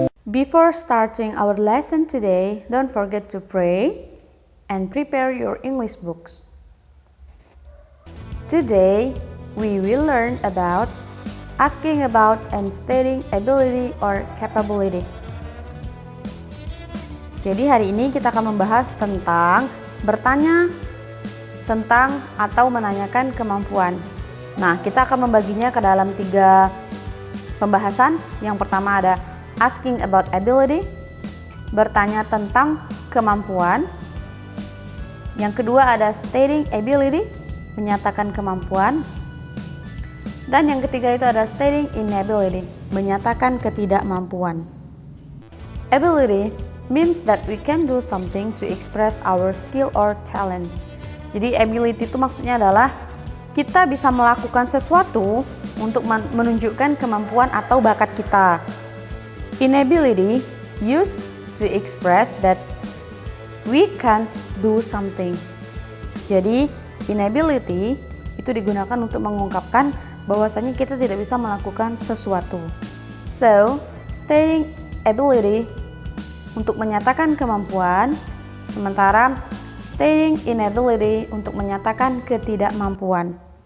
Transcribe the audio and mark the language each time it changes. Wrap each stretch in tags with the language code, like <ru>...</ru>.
<en>Before starting our lesson today, don't forget to pray and prepare your English books. Today, we will learn about asking about and stating ability or capability.</en> <id>Jadi hari ini kita akan membahas tentang bertanya tentang atau menanyakan kemampuan. Nah, kita akan membaginya ke dalam 3 pembahasan. Yang pertama ada asking about ability, bertanya tentang kemampuan. Yang kedua ada stating ability, menyatakan kemampuan. Dan yang ketiga itu ada stating inability, menyatakan ketidakmampuan.</id> <en>Ability means that we can do something to express our skill or talent.</en> <id>Jadi ability itu maksudnya adalah kita bisa melakukan sesuatu untuk menunjukkan kemampuan atau bakat kita.</id> <en>Inability used to express that we can't do something.</en> <id>Jadi inability itu digunakan untuk mengungkapkan bahwasanya kita tidak bisa melakukan sesuatu. So, stating ability untuk menyatakan kemampuan, sementara stating inability untuk menyatakan ketidakmampuan.</id>